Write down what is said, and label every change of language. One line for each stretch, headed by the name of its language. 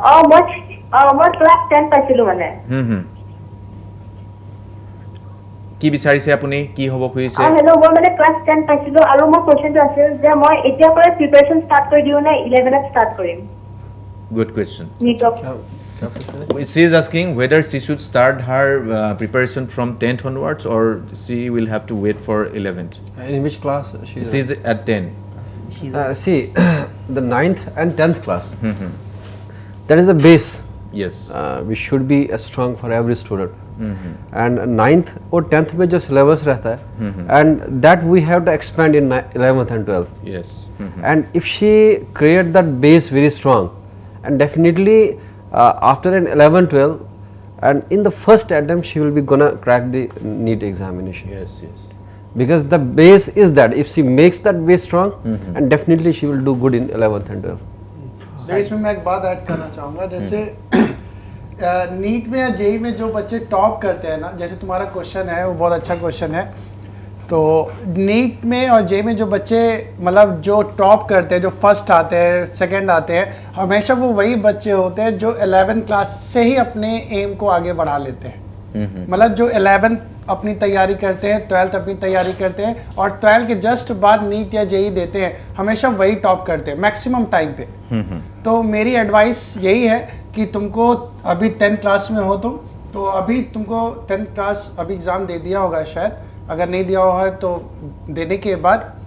Assamese: মই মই ক্লাছ 10 পাইছিলো মানে কি বিচাৰিছে আপুনি কি হ'ব খুজিছে হেল্ল' মই মানে ক্লাছ 10 পাইছিলো আৰু মোৰ কোৱেশ্চনটো আছিল যে মই এতিয়া পৰা প্ৰিপাৰেচন ষ্টাৰ্ট কৰি দিও নে 11ত ষ্টাৰ্ট কৰিম good question নীটক
English: she is asking whether she should start her preparation from 10th onwards or she will have to wait for 11th In which class she is at 10 see the 9th and 10th class that is the base yes which should be strong for every student and 9th or 10th
Hindi: में जो syllabus रहता है
English: and that we have to expand in 11th and 12th yes and if she create that base very strong and definitely after an 11 12 and in the first attempt she will be gonna crack the NEET examination yes because the base is that if she makes that base strong and definitely she will do good in 11th and 12th
Hindi: इसमें मैं एक बात add करना चाहूँगा जैसे NEET में या JEE में जो बच्चे टॉप करते हैं ना जैसे तुम्हारा क्वेश्चन है वो बहुत अच्छा क्वेश्चन है तो नीट में और जेई में जो बच्चे मतलब जो टॉप करते हैं जो फर्स्ट आते हैं सेकंड आते हैं हमेशा वो वही बच्चे होते हैं जो 11th क्लास से ही अपने एम को आगे बढ़ा लेते हैं मतलब जो 11th अपनी तैयारी करते हैं 12th अपनी तैयारी करते हैं और 12th के जस्ट बाद नीट या जेई देते हैं हमेशा वही टॉप करते हैं मैक्सिमम टाइम पे तो मेरी एडवाइस यही है कि तुमको अभी 10th क्लास में हो तुम तो अभी तुमको 10th क्लास अभी एग्ज़ाम दे दिया होगा शायद अगर नहीं दिया हुआ है तो देने के बाद